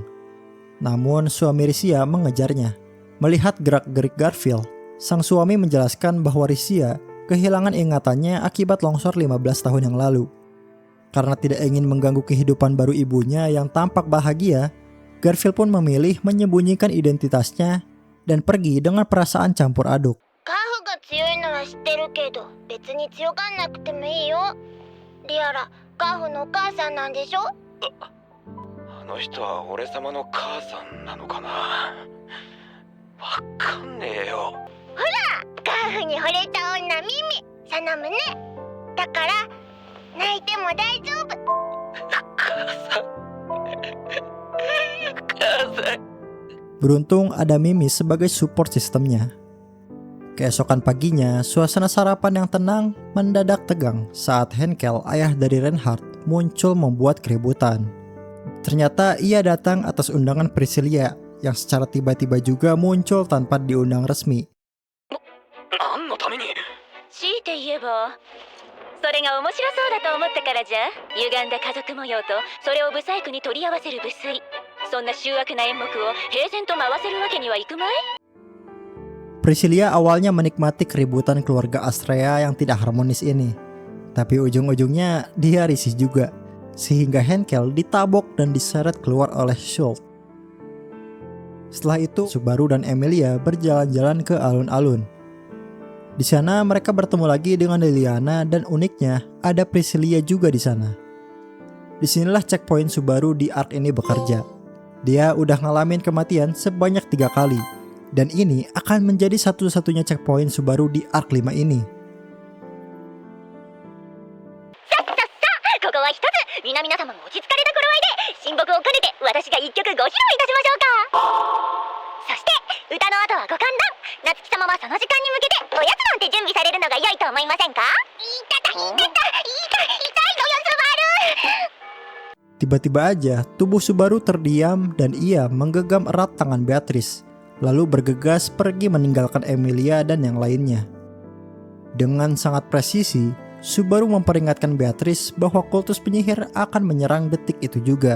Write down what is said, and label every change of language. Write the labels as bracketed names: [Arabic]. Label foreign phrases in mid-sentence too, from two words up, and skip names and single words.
[Indonesian] Namun suami Risia mengejarnya. Melihat gerak-gerik Garfield, sang suami menjelaskan bahwa Risia kehilangan ingatannya akibat longsor 15 tahun yang lalu. Karena tidak ingin mengganggu kehidupan baru ibunya yang tampak bahagia, Garfield pun memilih menyembunyikan identitasnya dan pergi dengan perasaan campur aduk. [Japanese] 強いなら知ってるけど別に強がんなくてもいいよ。リアラ、カフのお母さんなんでしょ。あの人は俺様の母さんなのかな。わかんねえよ。ほら、カフに惚れた女ミミ、サナムね。だから泣いても大丈夫。母さん。母さん。 [Indonesian] Beruntung ada Mimi sebagai [English] support sistemnya. [Indonesian] Keesokan paginya, suasana sarapan yang tenang mendadak tegang saat Henkel, ayah dari Reinhardt, muncul membuat keributan. Ternyata ia datang atas undangan Priscilla yang secara tiba-tiba juga muncul tanpa diundang resmi. [Japanese] 何のために？強いて言えば、それが面白そうだと思ったからじゃ。歪んだ家族模様とそれをブサイクに取り合わせる無粋。そんな醜悪な演目を平然と回せるわけにはいくまい？ [Indonesian] Priscilla awalnya menikmati keributan keluarga Astrea yang tidak harmonis ini. Tapi ujung-ujungnya dia risih juga, sehingga Henkel ditabok dan diseret keluar oleh Schultz. Setelah itu, Subaru dan Emilia berjalan-jalan ke alun-alun. Di sana mereka bertemu lagi dengan Liliana dan uniknya ada Priscilla juga di sana. Disinilah checkpoint Subaru di arc ini bekerja. Dia udah ngalamin kematian sebanyak 3 kali. Dan ini akan menjadi satu-satunya checkpoint Subaru di arc 5 ini. [Japanese] ここは一つ皆々様も落ち着かれた頃合いで親睦を兼ねて私が一曲ご披露いたしましょうか。そして歌の後はご歓談。夏希様はその時間に向けておやつなんて準備されるのが良いと思いませんか。痛いよスバル。 [Indonesian] Tiba-tiba aja tubuh Subaru terdiam dan ia menggenggam erat tangan Beatrice, lalu bergegas pergi meninggalkan Emilia dan yang lainnya. Dengan sangat presisi, Subaru memperingatkan Beatrice bahwa kultus penyihir akan menyerang detik itu juga.